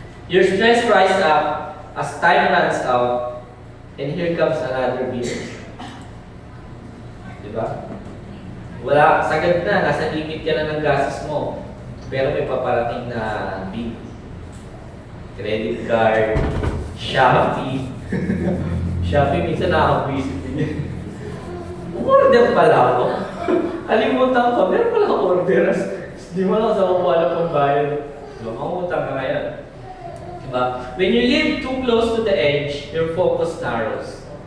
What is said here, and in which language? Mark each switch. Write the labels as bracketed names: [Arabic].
[English] Your stress rise up as time runs out, and here comes another bill. [Filipino] Diba? Wala, sagad na, nasa limit ka na ng gastos mo. Pero may paparating na bill. Credit card, Shopee. Shopee, minsan nakaka-visit din yan. Order pala ako. Kalimutan ko, meron pala ako order. Di mo lang sa wala pang bayad. Diba, mangutang ka ngayon. Diba? [English] When you live too close to the edge, your focus narrows.